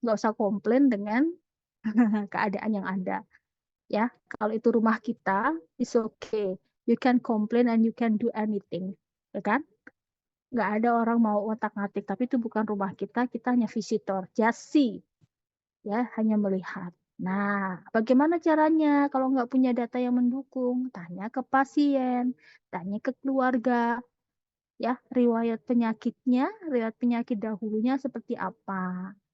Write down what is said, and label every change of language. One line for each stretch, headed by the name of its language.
Indonesian: Nggak usah komplain dengan keadaan yang ada. Ya, kalau itu rumah kita,
English: it's okay. You can complain and you can do anything.
Indonesian: Ya kan? Nggak ada orang mau otak-ngatik, tapi itu bukan rumah kita hanya visitor.
English: Just see.
Indonesian: Ya, hanya melihat. Nah, bagaimana caranya kalau nggak punya data yang mendukung? Tanya ke pasien, tanya ke keluarga, ya, riwayat penyakit dahulunya seperti apa?